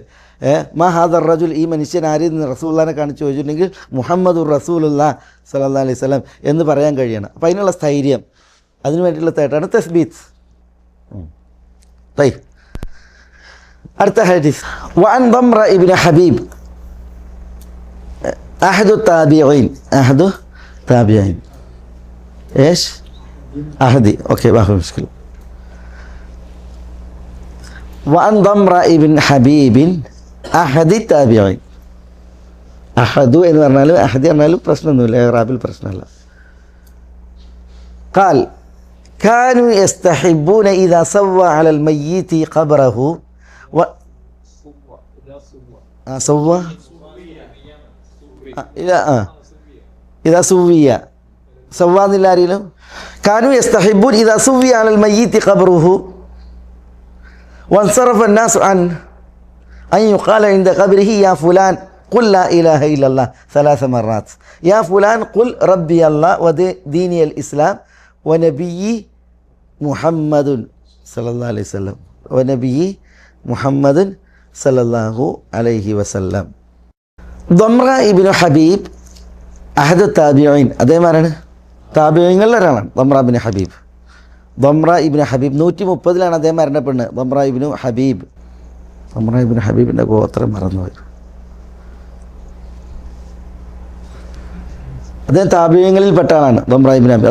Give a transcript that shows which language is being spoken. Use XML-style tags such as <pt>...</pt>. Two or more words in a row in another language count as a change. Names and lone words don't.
<ar>ما هذا الرجل,</ar> <ml>ഈ മനുഷ്യൻ ആരെന്ന് റസൂലുള്ളാഹിനെ കാണിച്ച് ചോദിച്ചിട്ടുണ്ടെങ്കിൽ</ml> <ar>محمد رسول الله صلى الله عليه وسلم</ar> <ml>എന്ന് പറയാൻ കഴിയണം. അപ്പോൾ അതിനുള്ള സ്ഥൈര്യം, അതിനു വേണ്ടിയിട്ടുള്ള തേട്ടാണ് തസ്ബീത്ത്. അടുത്ത ഹദീസ്.</ml> <ar>വഅൻ ضمرة ابن حبيب أحد التابعين إيش أحدي أوكي ما في مشكلة. وعن ضمرة ابن حبيب أحد التابعين.</ar> <ml>أحد എന്ന് പറഞ്ഞാലും അഹദി പറഞ്ഞാലും പ്രശ്നമൊന്നുമില്ല, ഇറാബിൽ പ്രശ്നമല്ല.</ml> <ar>قال كانوا يستحبون إذا سوى على الميت قبره سوى إذا سوي</ar> <ml>സവ്വാന്നില്ല ആരെങ്കിലും?</ml> <ar>كانوا يستحبون إذا سوي على الميت قبره وانصرف الناس عن أن يقال عند قبره يا فلان قل لا إله إلا الله 3 مرات يا فلان قل ربي الله وديني الإسلام ونبي محمد صلى الله عليه وسلم ونبي محمد صلى الله عليه وسلم.</ar> <ml>ضمറ ഇബ്നു ഹബീബ്</ml> <ar>أحد التابعين,</ar> <ml>അതേമാരാണ് താബിഈങ്ങളിൽ ഒരാളാണ് ضمറ ഇബ്നു ഹബീബ്. ضمറ ഇബ്നു ഹബീബ് 130 അദ്ദേഹം മരണപ്പെടുന്നത്. ضمറ ഇബ്നു ഹബീബ്, ضمറ ഇബ്നു ഹബീബിൻ്റെ ഗോത്രം മറന്നുപോയി. അദ്ദേഹം താബിഈങ്ങളിൽ പെട്ട ആളാണ് ضمറ ഇബ്നു ഹബീബ്.</ml>